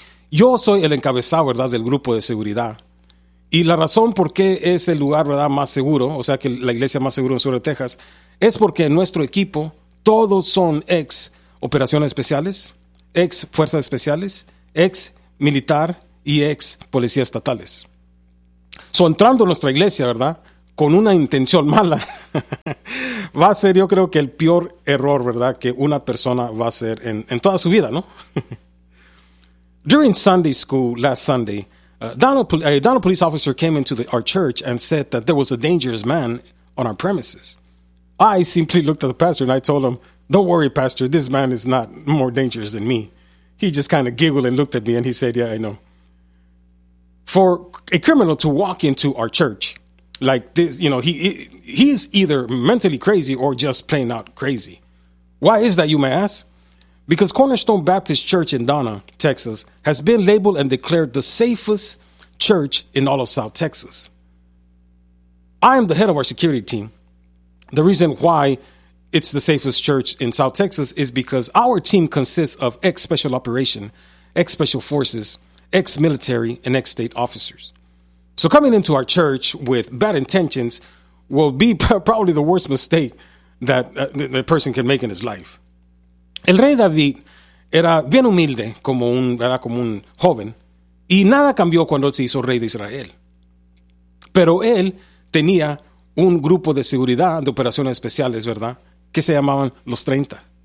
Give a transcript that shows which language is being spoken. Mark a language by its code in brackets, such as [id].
[es] Yo soy el encabezado, ¿verdad?, del grupo de seguridad. Y la razón por qué es el lugar, ¿verdad?, más seguro, o sea, que la iglesia más segura en el sur de Texas, es porque nuestro equipo, todos son ex operaciones especiales, ex fuerzas especiales, ex militar y ex policías estatales. So, entrando a nuestra iglesia, ¿verdad?, con una intención mala, va a ser, yo creo, que el peor error, ¿verdad?, que una persona va a hacer en toda su vida, ¿no? [en] During Sunday school, last Sunday, Donald, a police officer came into our church and said that there was a dangerous man on our premises. I simply looked at the pastor and I told him, "Don't worry, pastor, this man is not more dangerous than me." He just kind of giggled and looked at me and he said, "Yeah, I know." For a criminal to walk into our church like this, you know, he's either mentally crazy or just plain out crazy. Why is that, you may ask? Because Cornerstone Baptist Church in Donna, Texas, has been labeled and declared the safest church in all of South Texas. I am the head of our security team. The reason why it's the safest church in South Texas is because our team consists of ex-special operation, ex-special forces, ex-military, and ex-state officers. So coming into our church with bad intentions will be probably the worst mistake that the person can make in his life. [es] El rey David era bien humilde como un joven y nada cambió cuando se hizo rey de Israel. Pero él tenía un grupo de seguridad de operaciones especiales, ¿verdad?, que se llamaban los 30.